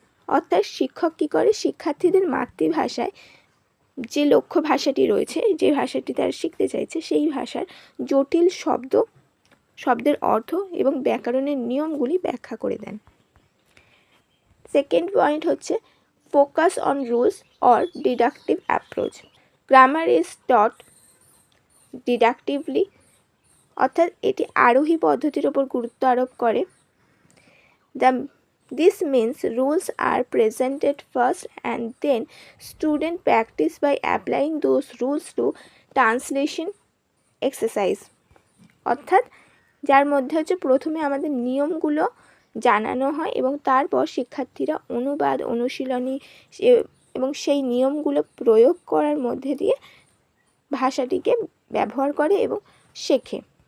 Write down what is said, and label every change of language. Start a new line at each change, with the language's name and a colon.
Bangla: অর্থাৎ শিক্ষক কী করে, শিক্ষার্থীদের মাতৃভাষায় যে লক্ষ্য ভাষাটি রয়েছে, যে ভাষাটি তারা শিখতে চাইছে, সেই ভাষার জটিল শব্দের অর্থ এবং ব্যাকরণের নিয়মগুলি ব্যাখ্যা করে দেন।
English: Second point হচ্ছে focus on rules or deductive approach. Grammar is taught deductively,
Bangla: অর্থাৎ এটি আরোহী পদ্ধতির ওপর গুরুত্ব আরোপ করে।
English: This means rules are presented first and then student practice by applying those rules to translation exercise.
Bangla: অর্থাৎ যার মধ্যে হচ্ছে প্রথমে আমাদের নিয়মগুলো জানানো হয় এবং তারপর শিক্ষার্থীরা অনুবাদ, অনুশীলনী এবং সেই নিয়মগুলো প্রয়োগ করার মধ্যে দিয়ে ভাষাটিকে ব্যবহার করে এবং শেখে।